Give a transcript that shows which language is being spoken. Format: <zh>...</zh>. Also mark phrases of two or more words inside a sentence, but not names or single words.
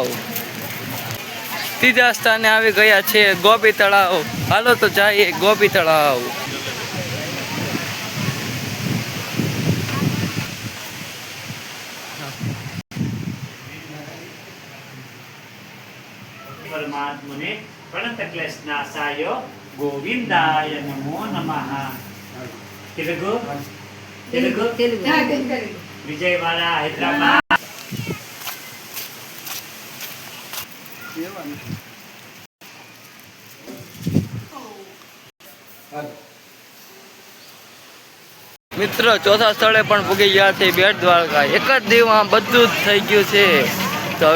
<gu>ત્રીજા સ્થાને આવી ગયા છે ગોપી તળાવ। હાલો તો જઈએ ગોપી તળાવ।</gu> <sa>પરમાત્મને પ્रणत क्लेशनाशाय गोविंदाय नमो नमः। तेलुगु तेलुगु विजयवाड़ा हैदराबाद।</sa> <gu>મિત્રો ચોથા સ્થળે પણ પૂગી ગયા છે બેટ દ્વારકા। એક જ દિવસમાં બધું જ થઈ ગયું છે।</gu>